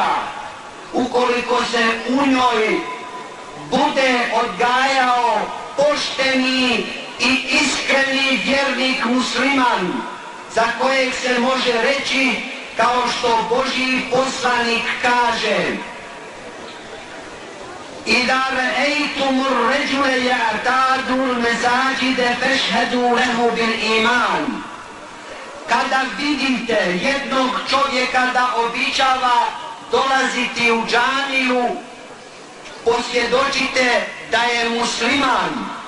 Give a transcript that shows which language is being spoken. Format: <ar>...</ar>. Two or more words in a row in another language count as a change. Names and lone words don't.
<bs>ukoliko se u njoj bude odgajao pošteni i iskreni vjernik musliman, za kojeg se može reći kao što Božji poslanik kaže:</bs> <ar>إذا رأيتم الرجل يعتاد المساجد فاشهدوا له بالإيمان.</ar> <bs>Kada vidite jednog čovjeka da običava dolaziti u džamiju, posvjedočite da je musliman.</bs>